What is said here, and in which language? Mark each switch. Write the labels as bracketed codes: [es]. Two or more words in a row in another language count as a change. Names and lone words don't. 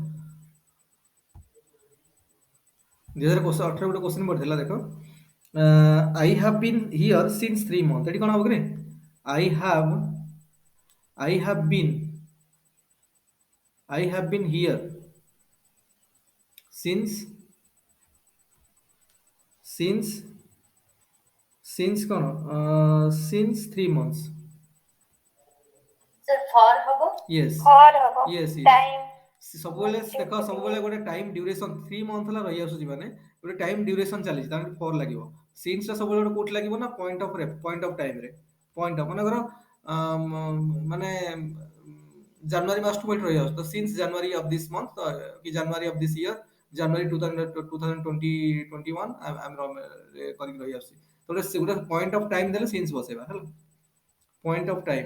[or] 2018 ଗୋଟେ କ୍ୱେଶ୍ଚିନ୍ ପଡିଥିଲା ଦେଖ [en] I have been here since 3 months [or] ଏଠି କଣ ହବ କି [en] I have been here since [or] କଣ [en] since 3 months sir for हबो yes [or] ଅର୍ ହବ [en] yes टाइम [or] ସବୁବେଳେ ଦେଖ ସବୁବେଳେ ଗୋଟେ [en] time duration [or] 3 ମନ୍ଥ ହେଲା ରହି ଆସୁଛି ମାନେ ଗୋଟେ [en] time duration [or] ଚାଲିଛି ତାହେଲେ ଫର ଲାଗିବ ସିନ୍ସ ଟା ସବୁବେଳେ ଗୋଟେ କୋଉଠି ଲାଗିବ ନା [en] point of time [or] ରେ [en] point of [or] ମନେକର ମାନେ ଜାନୁଆରୀ ମାସ [en] to point [or] ରହି ଆସୁଛି ତ [en] since January of this month [or] କି [en] January of this year January 2021 [or] କରିକି ରହି ଆସୁଛି ତ ଗୋଟେ [en] point of time [or] ଦେଲେ ସିନ୍ସ ବସେଇବା ହେଲା [en] point of